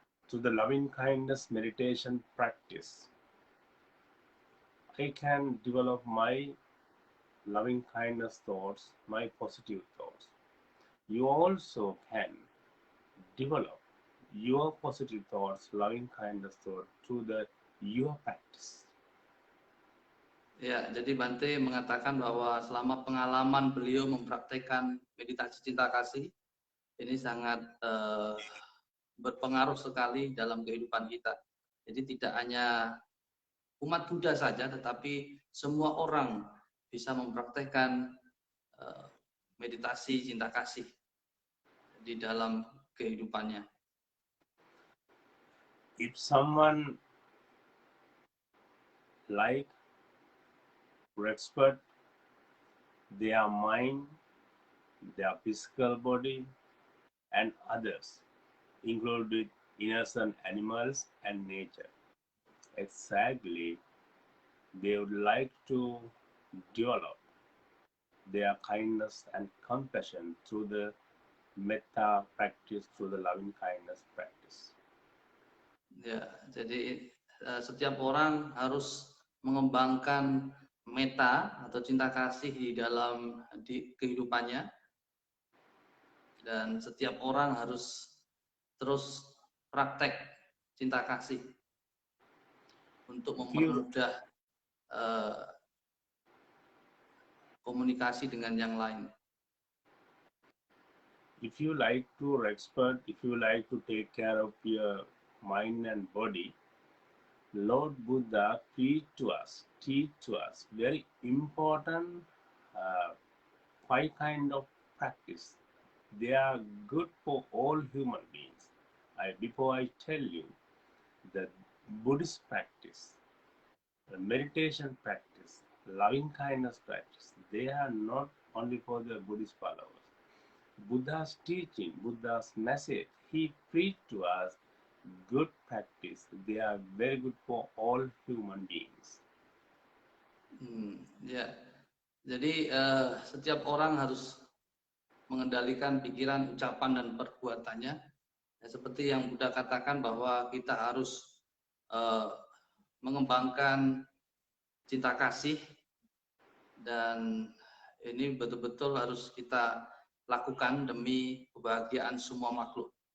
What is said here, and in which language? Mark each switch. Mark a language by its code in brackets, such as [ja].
[en] To the loving kindness meditation practice, I can develop my loving kindness thoughts, my positive thoughts. You also can develop your positive thoughts, loving kindness thought through your practice. [id] Ya, jadi Bante mengatakan bahwa selama pengalaman beliau mempraktekkan meditasi cinta kasih, ini sangat berpengaruh sekali dalam kehidupan kita. Jadi tidak hanya umat Buddha saja, tetapi semua orang bisa mempraktekkan meditasi cinta kasih di dalam kehidupannya. [en] If someone like respect their mind, their physical body, and others, including innocent animals and nature, exactly, they would like to develop their kindness and compassion through the metta practice, through the loving kindness practice. [id] Ya, jadi setiap orang harus mengembangkan metta atau cinta kasih di dalam kehidupannya, dan setiap orang harus terus praktek cinta kasih untuk mempermudah komunikasi dengan yang lain. [en] If you like to respect, if you like to take care of your mind and body, Lord Buddha teach to us very important 5 kind of practice. They are good for all human beings. Before I tell you the Buddhist practice, the meditation practice, loving kindness practice, they are not only for the Buddhist followers. Buddha's teaching, Buddha's message, he preached to us good practice. They are very good for all human beings. [id] Ya, jadi setiap orang harus mengendalikan pikiran, ucapan, dan perbuatannya. Ya, seperti yang Buddha katakan bahwa kita harus mengembangkan cinta kasih, dan ini betul-betul harus kita lakukan demi kebahagiaan semua makhluk.